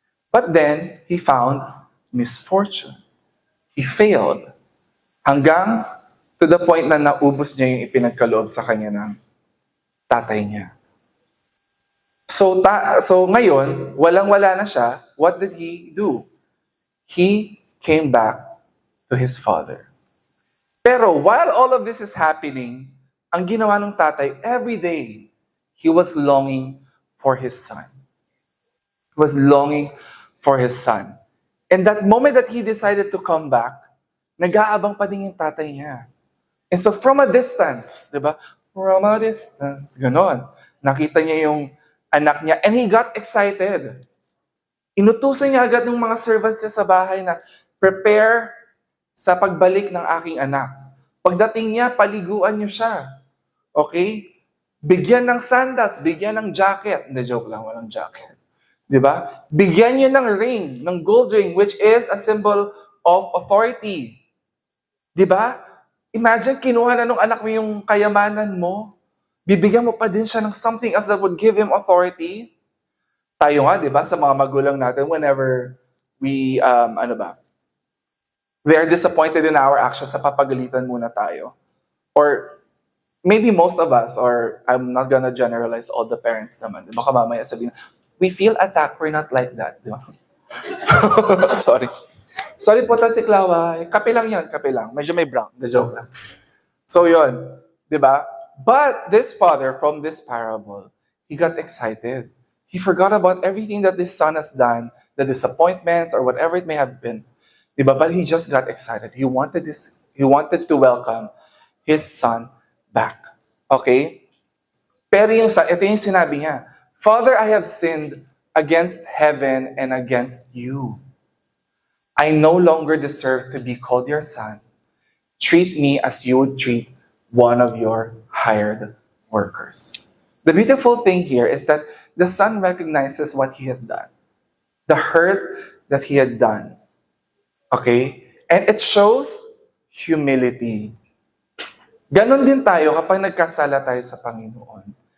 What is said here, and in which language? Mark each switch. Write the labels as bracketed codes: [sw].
[en] But then, he found misfortune. He failed. [tl] Hanggang [en] to the point [tl] na naubos niya yung ipinagkaloob sa kanya ng tatay niya. So ngayon, walang-wala na siya. [en] What did he do? He came back to his father. Pero while all of this is happening, [tl] ang ginawa ng tatay, [en] every day, he was longing for his son. He was longing for his son. And that moment that he decided to come back, [tl] nag-aabang pa din yung tatay niya. [en] And so from a distance, di ba? From a distance, ganon. [tl] Nakita niya yung anak niya [en] and he got excited. [tl] Inutusan niya agad ng mga servants niya sa bahay na prepare sa pagbalik ng aking anak. Pagdating niya, paliguan niyo siya. Okay? Bigyan ng sandals, bigyan ng jacket. Hindi, joke lang, walang jacket. Di ba? Bigyan niyo ng [en] ring, ng gold ring, which is a symbol of authority. Di ba? [tl] Imagine, kinuha na nung anak mo yung kayamanan mo. Bibigyan mo pa din siya ng [en] something else that would give him authority. [tl] Tayo nga, di ba, sa mga magulang natin, [en] whenever we, they are disappointed in our actions, [tl] sa papagalitan muna tayo. [en] Or maybe most of us, or I'm not gonna generalize all the parents naman. [tl] Baka mamaya sabihin, [en] we feel attacked, we're not like that. [tl] Di ba? So, sorry. Sorry po ta si Klaway. Kape lang yan, kape lang. Medyo may brown. The joke lang. So yun, di ba? [en] But this father, from this parable, he got excited. He forgot about everything that this son has done, the disappointments or whatever it may have been. Di ba? But he just got excited. He wanted to welcome his son back. Okay? [tl] Pero ito yung sinabi niya, [en] Father, I have sinned against heaven and against you. I no longer deserve to be called your son. Treat me as you would treat one of your hired workers. The beautiful thing here is that the son recognizes what he has done. The hurt that he had done. Okay? And it shows humility. [tl] Ganon din tayo kapag nagkasala tayo sa Panginoon.